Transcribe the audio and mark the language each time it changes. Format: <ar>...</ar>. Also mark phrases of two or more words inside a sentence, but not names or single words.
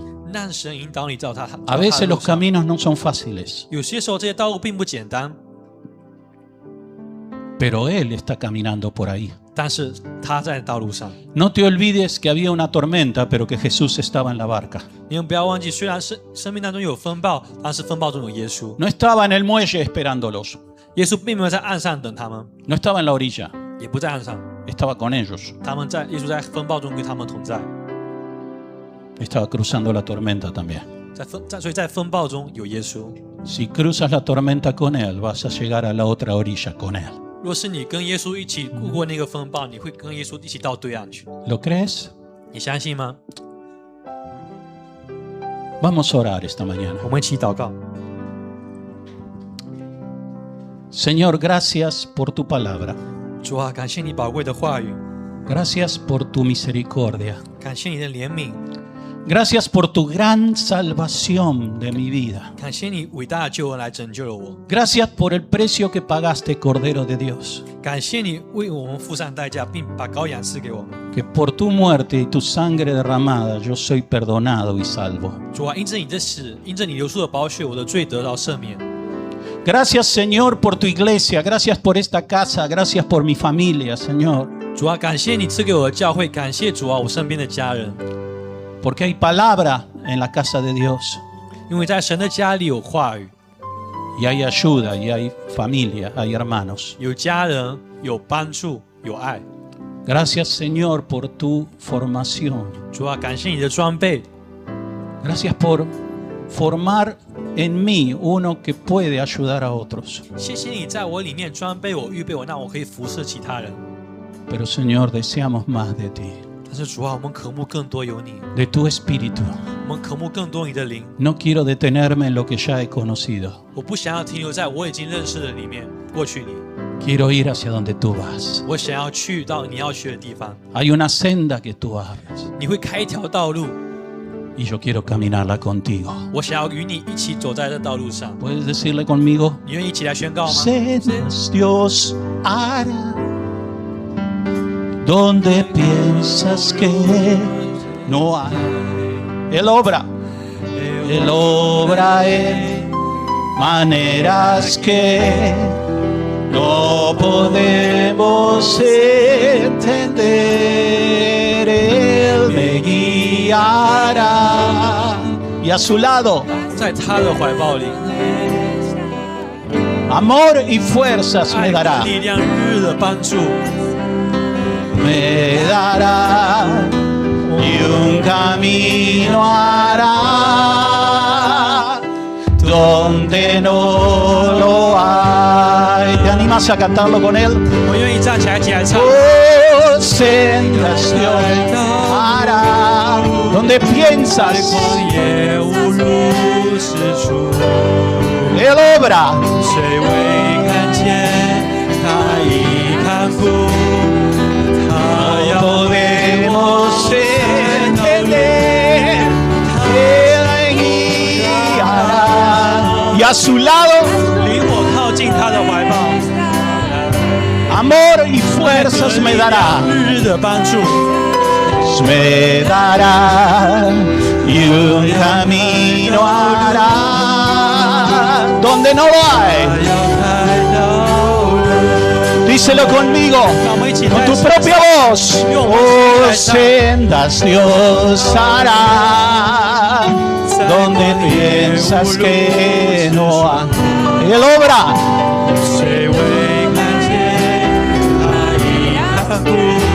<zh>让神引导你照他。</zh> <es>A veces los caminos no son fáciles,</es> <zh>有些时候这些道路并不简单，</zh> <es>pero Él está caminando por ahí.</es> <zh>但是他在道路上。</zh> <es>No te olvides que había una tormenta, pero que Jesús estaba en la barca.</es> <zh>你们不要忘记，虽然生命当中有风暴，但是风暴中有耶稣。</zh> <es>No estaba en el muelle esperándolos,</es> <zh>耶稣并没有在岸上等他们，</zh> <es>no estaba en la orilla,</es> <zh>也不在岸上，</zh> <es>estaba con ellos,</es> <zh>耶稣在风暴中跟他们同在，</zh> <es>estaba cruzando la tormenta también.</es> <zh>所以在风暴中有耶稣。</zh> <es>Si cruzas la tormenta con Él, vas a llegar a la otra orilla con Él.</es> <zh>若是你跟耶稣一起度过那个风暴，你会跟耶稣一起到对岸去。</zh> <es>¿Lo crees?</es> <zh>你相信吗？</zh> <es>Vamos a orar esta mañana.</es> <zh>我们一起祷告。</zh> <es>Señor, gracias por tu palabra.</es> <zh>主啊，感谢你宝贵的话语，</zh> <es>Gracias por tu misericordia.</es> <zh>感谢你的怜悯，</zh> <es>Gracias por tu gran salvación de mi vida.</es> <zh>感谢你伟大的救恩来拯救了我，</zh> <es>Gracias por el precio que pagaste, Cordero de Dios.</es> <zh>感谢你为我们付上代价，并把羔羊赐给我们。</zh> <es>Que por tu muerte y tu sangre derramada yo soy perdonado y salvo.</es> <zh>主啊，因着你的死，因着你流出的宝血，我的罪得到赦免。</zh> <es>Gracias, Señor, por tu iglesia. Gracias por esta casa. Gracias por mi familia, Señor.</es> <zh>主啊，感谢你赐给我的教会，感谢主啊，我身边的家人，</zh> <es>Porque hay palabra en la casa de Dios.</es> <zh>因为在神的家里有话语，</zh> <es>Y hay ayuda, y hay familia, hay hermanos.</es> <zh>有家人，有帮助，有爱。</zh> <es>Gracias, Señor, por tu formación.</es> <zh>主啊，感谢你的装备，</zh> <es>Gracias por formar en mí uno que puede ayudar a otros.</es> <zh>谢谢你在我里面装备我、预备我，让我可以服侍其他人。</zh> <es>Pero, Señor, deseamos más de ti,</es> <zh>但是主啊，我们渴慕更多有你，</zh> <es>de tu espíritu.</es> <zh>我们渴慕更多你的灵。</zh> <es>No quiero detenerme en lo que ya he conocido.</es> <zh>我不想要停留在我已经认识的里面，过去里。</zh> <es>Quiero ir hacia donde tú vas.</es> <zh>我想要去到你要去的地方，</zh> <es>Hay una senda que tú abres</es> <zh>你会开一条道路，</zh> <es>y yo quiero caminarla contigo.</es> <zh>我想要与你一起走在这道路上。</zh> <es>¿Puedes decirle conmigo?</es> <zh>你愿意一起来宣告吗？</zh> <es>Sendas Dios hará donde piensas que no hay. Él obra en maneras que no podemos entender. Él me guiará y a su lado</es> <zh>在他的怀抱里，</zh> <es>amor y fuerzas</es> <zh>爱</zh> <es>me</es> <zh>的</zh> <es>dará.</es> <zh>力量、日的帮助，</zh> <es>Me dará y un camino hará donde no lo hay. ¿Te animas a cantarlo con él?</es> <zh>我愿意站起来，一起来唱。</zh> <es>Oh, sendas Dios hará donde piensas.</es> <zh>荒野无路之处，</zh> <es>Él obra</es> <zh>谁未看见？他已看顾，他要</zh> <es>podemos entender. Él guiará y a su lado</es> <zh>领我靠近他的怀抱，</zh> <es>amor y fuerzas me dará.</es> <zh>日的帮助，</zh> <es>Me dará y un camino hará donde no lo hay.</es> <zh>要开道路。</zh> <es>Díselo conmigo</es> <zh>让我们一起</zh> <es>con</es> <zh>来</zh> <es>tu propia voz. Oh, sendas Dios hará donde piensas que no hay. Él obra</es> <zh>谁未看见？他已看顾。</zh>